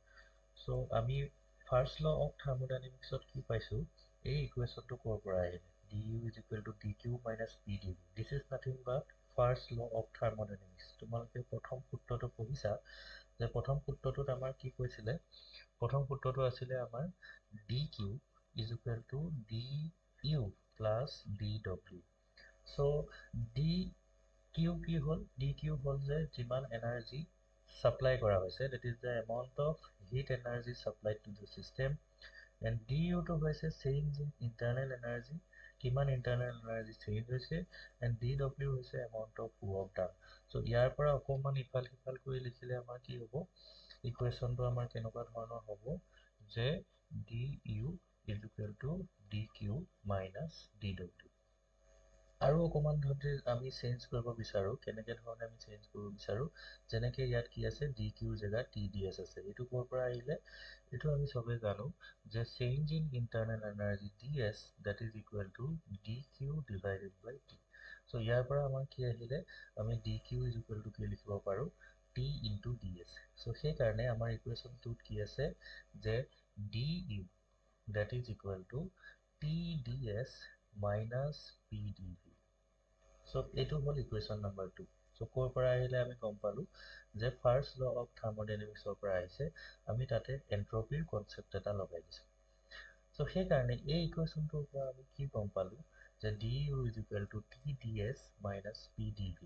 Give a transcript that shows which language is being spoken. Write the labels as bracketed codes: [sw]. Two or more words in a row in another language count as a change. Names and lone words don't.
[as] চ' আমি [en] first law of thermodynamicsত [as] কি পাইছোঁ, এই ইকুৱেশ্যনটো ক'ৰ পৰা আহিলে, [en] d u is equal to d q minus p d v. this is nothing but first law of thermodynamics. [as] তোমালোকে প্ৰথম সূত্ৰটো পঢ়িছা যে প্ৰথম সূত্ৰটোত আমাৰ কি কৈছিলে, প্ৰথম সূত্ৰটো আছিলে আমাৰ [en] d q is equal to du plus dw. [as] So dq কি হ'ল, dq হ'ল যে যিমান [en] energy supply [as] কৰা হৈছে, [en] that is the amount of heat energy supplied to the system, and du টো হৈছে change in internal energy, কিমান internal energy change হৈছে, and dw হৈছে amount of work done. [as] So ইয়াৰ পৰা অকণমান ইফাল সিফাল কৰি লিখিলে আমাৰ কি হ'ব, ইকুৱেশ্যনটো আমাৰ কেনেকুৱা ধৰণৰ হ'ব যে [en] du is equal to dq minus dw. [as] আৰু অকণমান যদি আমি চেঞ্জ কৰিব বিচাৰোঁ, কেনেকৈ ধৰণে আমি চেঞ্জ কৰিব বিচাৰোঁ, যেনেকৈ ইয়াত কি আছে, ডি কিউৰ জেগাত [en] T d S [as] আছে। এইটো ক'ৰ পৰা আহিলে, এইটো আমি চবেই জানো যে [en] change in internal energy d S that is equal to d q divided by T. [as] চ' ইয়াৰ পৰা আমাৰ কি আহিলে, আমি [en] d q is equal to [as] কি লিখিব পাৰোঁ, [en] T into d S. [as] চ' সেইকাৰণে আমাৰ ইকুৱেশ্যনটোত কি আছে যে [en] d u that is equal to TdS minus PdV. [as] So এইটো হ'ল [en] equation number [as] 2। চ' ক'ৰ পৰা আহিলে আমি গম পালোঁ যে [en] first law of thermodynamicsৰ [as] পৰা আহিছে, আমি তাতে এন্ট্ৰপিৰ কনচেপ্ট এটা লগাই দিছোঁ। চ' সেইকাৰণে এই ইকুৱেশ্যনটোৰ পৰা আমি কি গম পালোঁ যে [en] d u is equal to TdS minus PdV.